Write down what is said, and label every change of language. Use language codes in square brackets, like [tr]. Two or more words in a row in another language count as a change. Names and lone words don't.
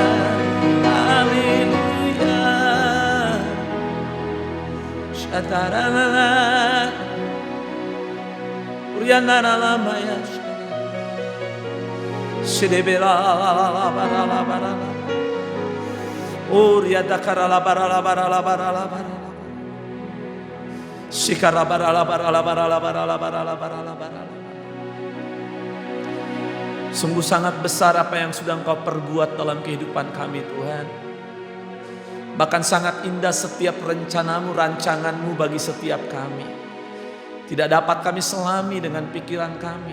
[id] Haleluya. Shatarala, kuriandara lama ya. Sedebera lama lama lama. Oh, riadakara la bara la bara la bara la bara. Shikara bara la bara la bara la bara la bara la bara la bara. Sungguh sangat besar apa yang sudah Engkau perbuat dalam kehidupan kami, Tuhan. Bahkan sangat indah setiap rencanamu, rancanganmu bagi setiap kami. Tidak dapat kami selami dengan pikiran kami.